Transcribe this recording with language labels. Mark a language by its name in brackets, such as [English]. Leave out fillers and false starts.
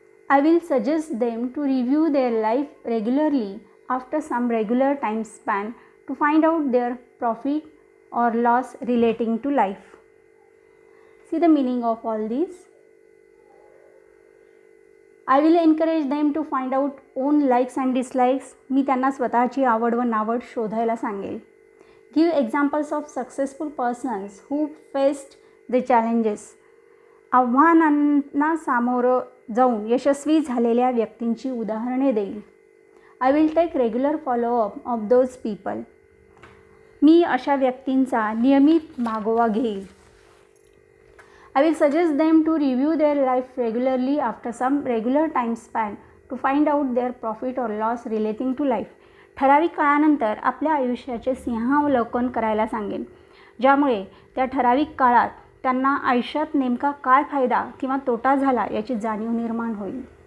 [English] I will suggest them to review their life regularly after some regular time span to find out their profit or loss relating to life. See the meaning of all these. I will encourage them to find out own likes and dislikes. [Marathi] मी त्यांना स्वतःची आवड व नावड शोधायला सांगेल. [English] Give examples of successful persons who faced the challenges. [Marathi] आव्हानांना सामोरं जाऊन यशस्वी झालेल्या व्यक्तींची उदाहरणे देईल. [English] I will take regular follow up of those people. [Marathi] मी अशा व्यक्तींचा नियमित मागोवा घेईल. [English] I will suggest them to review their life regularly after some regular time span to find out their profit or loss relating to life. [Marathi] ठराविक काळानंतर आपल्या आयुष्याचे सिंहावलोकन करायला सांगेन, ज्यामुळे त्या ठराविक काळात त्यांना आयुष्यात नेमका काय फायदा किंवा तोटा झाला याची जाणीव निर्माण होईल.